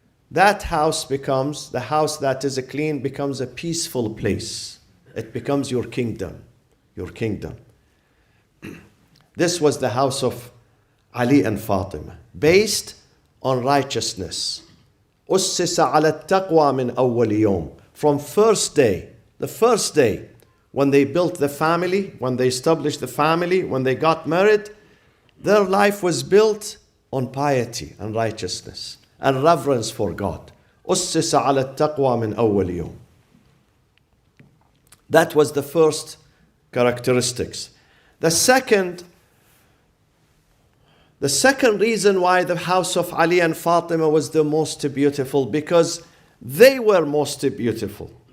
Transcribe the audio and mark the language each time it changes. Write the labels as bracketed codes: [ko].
[en] That house becomes, the house that is clean becomes a peaceful place. It becomes your kingdom. Your kingdom. This was the house of Ali and Fatima, based on righteousness. [ar] أُسِّسَ عَلَى التَّقْوَى مِنْ أَوَّلِ يَوْمٍ. [en] From the first day, when they built the family, when they established the family, when they got married, their life was built on piety and righteousness and reverence for God. [ar] أُسِّسَ عَلَى التَّقْوَى مِنْ أَوَّلِ يَوْمٍ. [en] That was the first characteristics. The second reason why the house of Ali and Fatima was the most beautiful, because they were most beautiful.